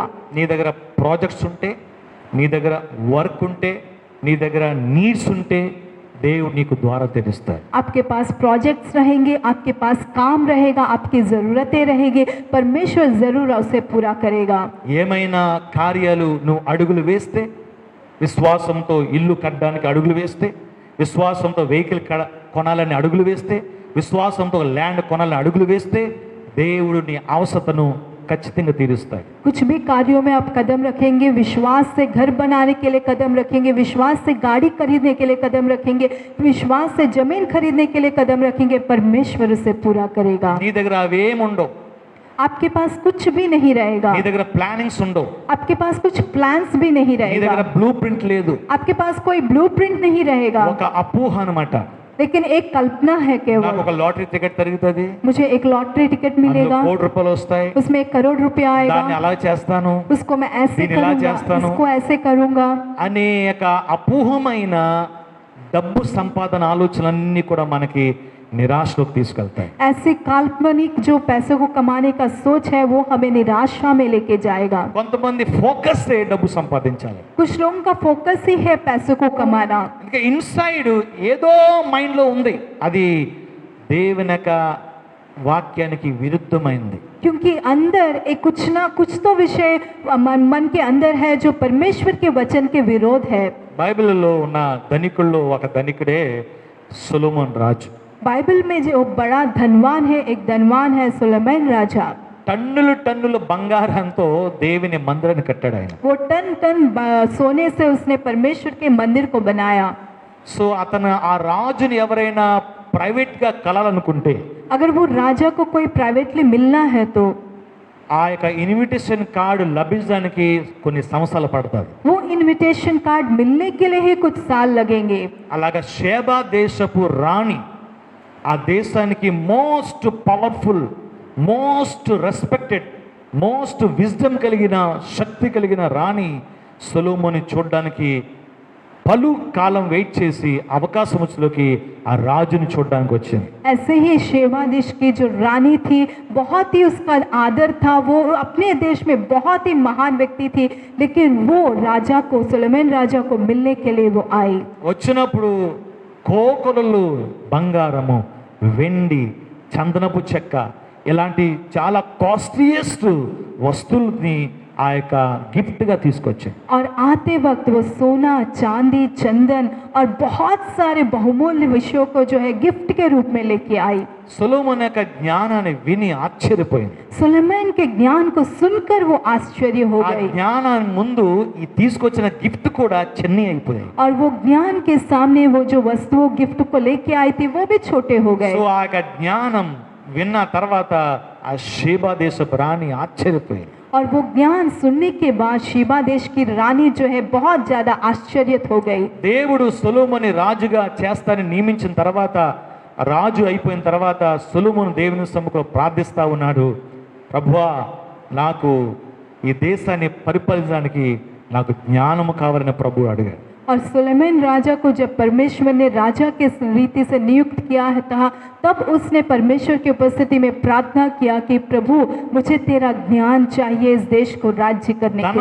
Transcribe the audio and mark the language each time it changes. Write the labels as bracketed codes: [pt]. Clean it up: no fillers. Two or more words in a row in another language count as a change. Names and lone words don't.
[te] నీ దగ్గర ప్రాజెక్ట్స్ ఉంటే, నీ దగ్గర వర్క్ ఉంటే, నీ దగ్గర నీడ్స్ ఉంటే దేవుడు నీకు ద్వారా తెరుస్తాడు. [hi] आपके पास प्रोजेक्ट्स रहेंगे, आपके पास काम रहेगा, आपकी ज़रूरतें रहेगी, परमेश्वर ज़रूर उसे पूरा करेगा। [te] ఏమైనా కార్యాలు నువ్వు అడుగులు వేస్తే, విశ్వాసంతో ఇల్లు కట్టడానికి అడుగులు వేస్తే, విశ్వాసంతో వెహికల్ కొనాలని అడుగులు వేస్తే, విశ్వాసంతో ల్యాండ్ కొనాలని అడుగులు వేస్తే దేవుడు నీ అవసరతను ఖచ్చితంగా తీరుస్తాడు. [hi] कुछ भी कार्यों में आप कदम रखेंगे, विश्वास से घर बनाने के लिए कदम रखेंगे, विश्वास से गाड़ी खरीदने के लिए कदम रखेंगे, विश्वास से जमीन खरीदने के लिए कदम रखेंगे, परमेश्वर उसे पूरा करेगा। [te] నీ దగ్గర అవేం ఉండవు, [hi] आपके पास कुछ भी नहीं रहेगा, [te] నీ దగ్గర ప్లానింగ్స్ ఉండవు, [hi] आपके पास कुछ प्लान्स भी नहीं [te] నీ దగ్గర [hi] रहेगा, [te] బ్లూ ప్రింట్ లేదు. [hi] आपके पास कोई ब्लूप्रिंट नहीं रहेगा, [te] ఒక అపోహ అన్నమాట. [hi] लेकिन एक कल्पना है [te] నాకు [hi] केवल। [te] ఒక [en] lottery ticket [te] తరుగుతుంది, [hi] मुझे एक [en] lottery ticket [te] అందులో [hi] मिलेगा, [te] ₹1,00,00,000 వస్తాయి, [hi] उसमें 1 करोड़ रुपया [te] దాన్ని [hi] आएगा, [te] అలా చేస్తాను [hi] उसको मैं ऐसे [te] దీన్ని ఇలా [hi] करूंगा, [te] చేస్తాను. [hi] इसको ऐसे करूंगा। [te] అనేక అపోహమైన డబ్బు సంపాదన ఆలోచనలన్నీ కూడా మనకి నిరాశలోకి తీసుకెళ్తాయి. [hi] ऐसे काल्पनिक जो पैसों को कमाने का सोच है वो हमें निराशा में लेके जाएगा। [te] కొంతమంది ఫోకస్ డబ్బు సంపాదించాలి. [hi] कुछ लोगों का फोकस ही है पैसों को कमाना, [te] ఇంకా ఇన్సైడ్ ఏదో మైండ్లో ఉంది, అది దేవుని యొక్క వాక్యానికి విరుద్ధమైంది. [hi] क्योंकि अंदर एक कुछ ना कुछ तो विषय मन के अंदर है जो परमेश्वर के वचन के विरोध है। [te] బైబిల్లో ఉన్న ధనికుల్లో ఒక ధనికుడే సొలొమోన్ రాజు. [hi] बाइबल में जो बड़ा धनवान है, एक धनवान है सुलेमान राजा। [te] టన్నులు టన్నుల బంగారంతో దేవుని మందిరాన్ని కట్టాడు ఆయన. [hi] वो टन टन सोने से उसने परमेश्वर के मंदिर को बनाया। [te] సో అతను ఆ రాజుని ఎవరైనా ప్రైవేట్గా కలాలనుకుంటే, [hi] अगर वो राजा को कोई प्राइवेटली मिलना है तो [te] ఆ యొక్క [en] invitation card [te] లభించడానికి కొన్ని సంవత్సరాలు పడతాయి. [hi] वो [en] invitation card [hi] मिलने के लिए ही कुछ साल लगेंगे। [te] అలాగా షేబా దేశపు రాణి, ఆ దేశానికి [en] most powerful, most respected, most wisdom [te] కలిగిన, శక్తి కలిగిన రాణి సొలొమోని చూడడానికి పలు కాలం వెయిట్ చేసి అవకాశం వచ్చేలోకి ఆ రాజుని చూడడానికి వచ్చింది. [hi] ऐसे ही शेबा देश की जो रानी थी, बहुत ही उसका आदर था, वो अपने देश में बहुत ही महान व्यक्ति थी, लेकिन वो राजा को, सुलेमान राजा को मिलने के लिए वो आई। [te] వచ్చినప్పుడు కోకొలలు బంగారము, వెండి, చందనపు చెక్క ఇలాంటి చాలా కాస్ట్లీయెస్ట్ వస్తువుల్ని ఆ యొక్క గిఫ్ట్గా తీసుకొచ్చాయి. [hi] और आते वक्त वो सोना, चांदी, चंदन और बहुत सारे बहुमूल्य विषयों को जो है गिफ्ट के रूप में लेके आई। [te] సొలొమోను యొక్క జ్ఞానాన్ని విని ఆశ్చర్యపోయింది. [hi] सुलेमान के ज्ञान को सुनकर वो आश्चर्य हो [te] ఆ [hi] गई, [te] జ్ఞానాన్ని ముందు ఈ తీసుకొచ్చిన గిఫ్ట్ కూడా చిన్న అయిపోయాయి. [hi] और वो ज्ञान के सामने वो जो वस्तुओं गिफ्ट को लेके आई थी वो भी छोटे हो गए। [te] సో ఆ యొక్క జ్ఞానం విన్న తర్వాత ఆ షేబా దేశపు రాణి ఆశ్చర్యపోయింది. [hi] और वो ज्ञान सुनने के बाद शीबा देश की रानी जो है बहुत ज़्यादा आश्चर्यत हो गई। [te] దేవుడు సొలొమోని రాజుగా చేస్తానని నియమించిన తర్వాత, రాజు అయిపోయిన తర్వాత సొలొమోను దేవుని సముఖంలో ప్రార్థిస్తా ఉన్నాడు, ప్రభువా నాకు ఈ దేశాన్ని పరిపాలించడానికి నాకు జ్ఞానము కావాలని ప్రభువు అడిగాడు. [hi] और सुलेमान राजा को जब परमेश्वर ने राजा के रीति से नियुक्त किया था, तब उसने परमेश्वर की उपस्थिति में प्रार्थना किया कि प्रभु मुझे तेरा ज्ञान चाहिए इस देश को राज्य करने के